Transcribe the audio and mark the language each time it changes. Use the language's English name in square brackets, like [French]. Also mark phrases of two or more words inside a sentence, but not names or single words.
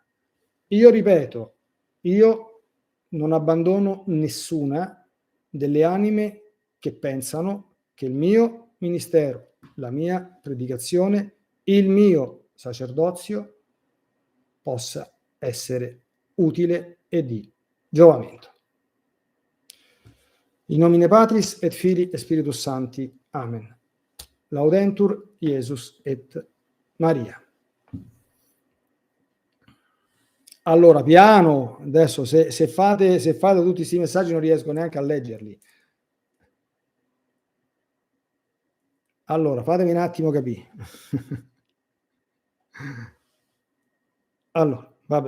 [Italian] Io ripeto, io non abbandono nessuna delle anime che pensano che il mio ministero, la mia predicazione, il mio sacerdozio possa essere utile e di giovamento. [Latin] In nomine Patris et Filii et Spiritus Sancti. Amen. Laudetur Jesus et Maria. [Italian] Allora, piano, adesso se fate tutti questi messaggi non riesco neanche a leggerli. Allora, fatemi un attimo capire. Allora, vabbè.